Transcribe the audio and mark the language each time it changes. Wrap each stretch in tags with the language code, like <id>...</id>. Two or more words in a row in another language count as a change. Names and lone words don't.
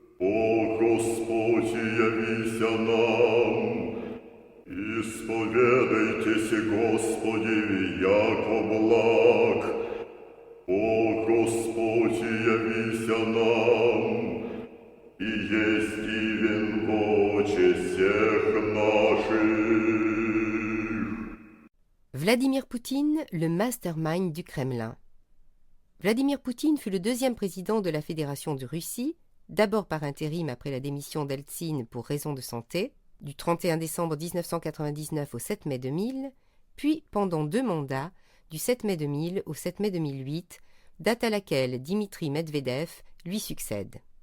<cu>О Господи, явися нам, исповедайтеся Господи, яко благ. О Господи, явися нам, и есть дивен в очи всех наших.</cu> <fr>Vladimir Poutine, le mastermind du Kremlin. Vladimir Poutine fut le deuxième président de la Fédération de Russie, d'abord par intérim après la démission d'Eltsine pour raison de santé, du 31 décembre 1999 au 7 mai 2000, puis pendant 2 mandats, du 7 mai 2000 au 7 mai 2008, date à laquelle Dimitri Medvedev lui succède.</fr>